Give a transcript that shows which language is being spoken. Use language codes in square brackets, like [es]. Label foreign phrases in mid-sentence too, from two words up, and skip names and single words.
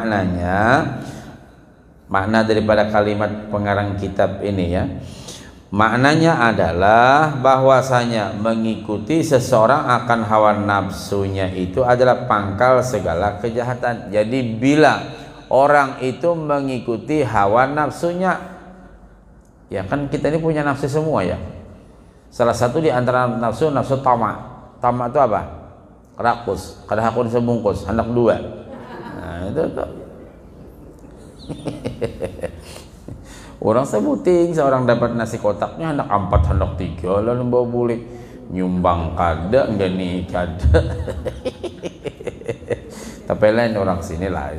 [id] Makna daripada kalimat pengarang kitab ini ya, maknanya adalah bahwasanya mengikuti seseorang akan hawa nafsunya itu adalah pangkal segala kejahatan. Jadi bila orang itu mengikuti hawa nafsunya, ya kan kita ini punya nafsu semua ya. Salah satu di antara nafsu tamak. Tamak itu apa? Rakus, [bjn] kada hakun sebungkus, hendak dua. [id] Nah, itu tuh. [bjn] Orang sebuting seorang dapat nasi kotaknya hendak 4, hendak 3, lalu bawa bulik nyumbang kada, enggak nih kada. [id] Tapi lain orang sini lain.